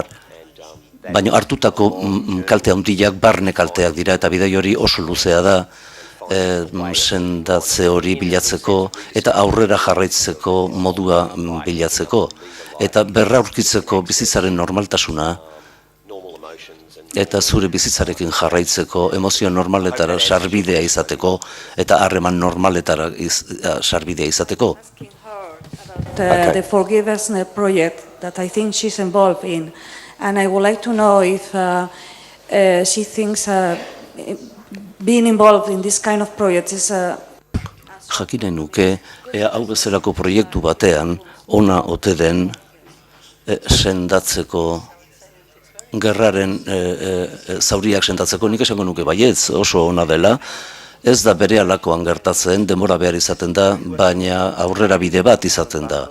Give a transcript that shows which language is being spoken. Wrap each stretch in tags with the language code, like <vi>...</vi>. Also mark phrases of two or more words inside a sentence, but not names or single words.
<eu>Baina hartutako kalte handiak barne kalteak dira eta bidai hori oso luzea da sendatze hori bilatzeko eta aurrera jarraitzeko modua bilatzeko. Eta berraurkitzeko bizitzaren normaltasuna eta zure bizitzarekin jarraitzeko, emozio normaletara sarbidea izateko eta harreman normaletara sarbidea izateko.</eu> <en>The Forgiveness Project that I think she's involved in, and I would like to know if she thinks being involved in this kind of projects is</en> <eu>Jakinen nuke, hau bezalako proiektu batean, ona ote den sendatzeko, gerraren zauriak sendatzeko, nik esango nuke baietz, oso ona dela, ez da bere alakoan gertatzen, denbora behar izaten da, baina aurrera bide bat izaten da.</eu>